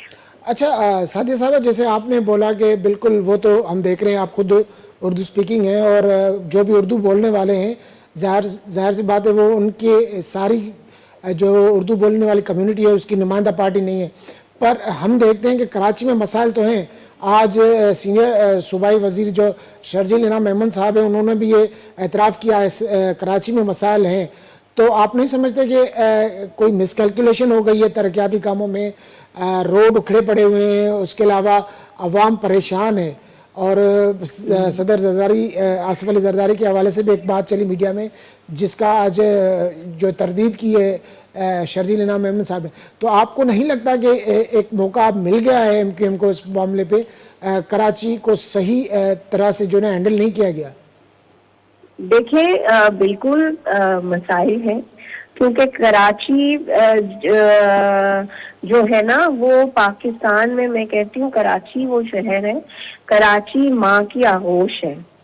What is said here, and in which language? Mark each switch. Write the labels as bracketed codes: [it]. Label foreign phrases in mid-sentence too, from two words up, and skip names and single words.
[ur] اچھا سعدیہ صاحب، جیسے آپنے بولا کہ بالکل وہ تو ہم دیکھ رہے ہیں، آپ خود اردو اسپیکنگ ہیں اور جو بھی اردو بولنے والے ہیں ظاہر سی بات ہے وہ انکی ساری جو اردو بولنے والی کمیونٹی ہے اسکی نمائندہ پارٹی نہیں ہے. پر ہم دیکھتے ہیں کہ کراچی میں مسائل تو ہیں. آج سینئر صوبائی وزیر جو شرجیل انعام میمن صاحب ہیں، انہوں نے بھی یہ اعتراف کیا ہے کراچی میں مسائل ہیں. تو آپ نہیں سمجھتے کہ کوئی مسکیلکولیشن ہو گئی ہے ترقیاتی کاموں میں، روڈ اکھڑے پڑے ہوئے ہیں، اسکے علاوہ عوام پریشان ہے. اور صدر زرداری آصف علی زرداری کے حوالے سے بھی ایک بات چلی میڈیا میں، جسکا آج جو تردید کی ہے شرجیل انعام احمد صاحب ہیں. تو آپ کو نہیں لگتا کہ ایک موقع اب مل گیا ہے ایم کیو ایم کو اس معاملے پہ, کراچی کو صحیح طرح سے جو ہے ہینڈل نہیں کیا گیا؟ دیکھیں بالکل مسائل ہیں, کیونکہ کراچی جو ہے نا وہ پاکستان میں کہتی ہوں کراچی وہ شہر ہے, کراچی ماں کی آغوش ہے.